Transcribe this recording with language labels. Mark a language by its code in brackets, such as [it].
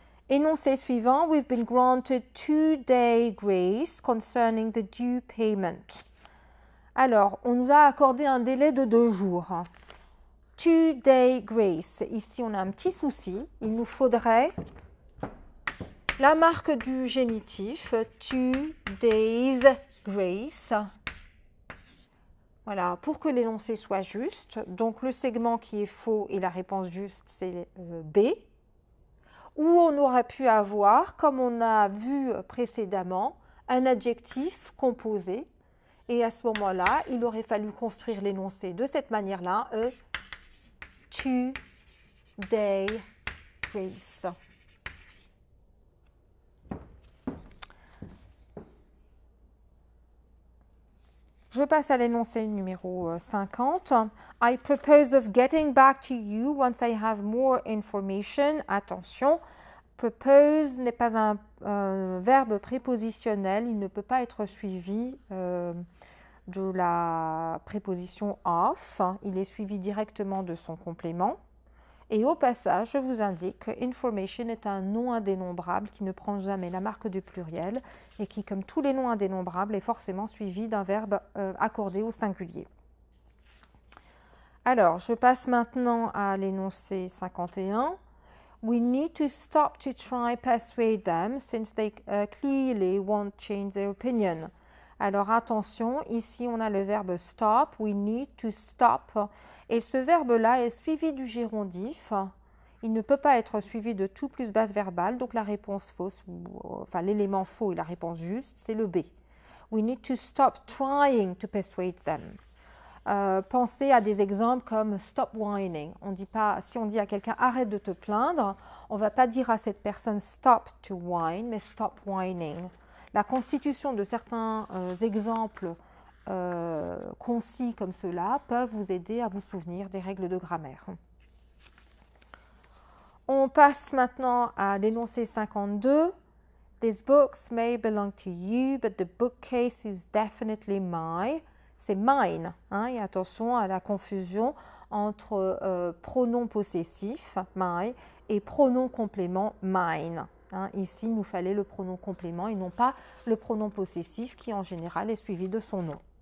[fr] Énoncé suivant, [en] we've been granted 2-day grace concerning the due payment. [fr] Alors, on nous a accordé un délai de 2 jours. 2-day grace. Ici, on a un petit souci. Il nous faudrait la marque du génitif, 2 days grace. Voilà, pour que l'énoncé soit juste. Donc, le segment qui est faux et la réponse juste, c'est B. Où on aurait pu avoir, comme on a vu précédemment, un adjectif composé. Et à ce moment-là, il aurait fallu construire l'énoncé de cette manière-là, [en] a 2-day grace. [fr] Je passe à l'énoncé numéro 50. [en] I propose of getting back to you once I have more information. [fr] Attention, propose n'est pas un verbe prépositionnel. Il ne peut pas être suivi de la préposition of. Il est suivi directement de son complément. Et au passage, je vous indique que information est un nom indénombrable qui ne prend jamais la marque du pluriel et qui, comme tous les noms indénombrables, est forcément suivi d'un verbe accordé au singulier. Alors, je passe maintenant à l'énoncé 51. [en] We need to stop to try persuade them since they clearly won't change their opinion. [fr] Alors attention, ici on a le verbe stop, [en] we need to stop. [fr] Et ce verbe-là est suivi du gérondif. Il ne peut pas être suivi de tout plus base verbale, donc la réponse fausse, enfin l'élément faux et la réponse juste, c'est le B. [en] We need to stop trying to persuade them. [fr] Pensez à des exemples comme [en] stop whining. [fr] On dit pas, si on dit à quelqu'un arrête de te plaindre, on ne va pas dire à cette personne [en] stop to whine, [fr] mais stop whining. La constitution de certains exemples concis comme cela peuvent vous aider à vous souvenir des règles de grammaire. On passe maintenant à l'énoncé 52. [en] These books may belong to you, but the bookcase is definitely mine. [fr] C'est mine, hein, et attention à la confusion entre pronom possessif, my, et pronom complément, mine. Hein. Ici, il nous fallait le pronom complément et non pas le pronom possessif qui, en général, est suivi de son nom.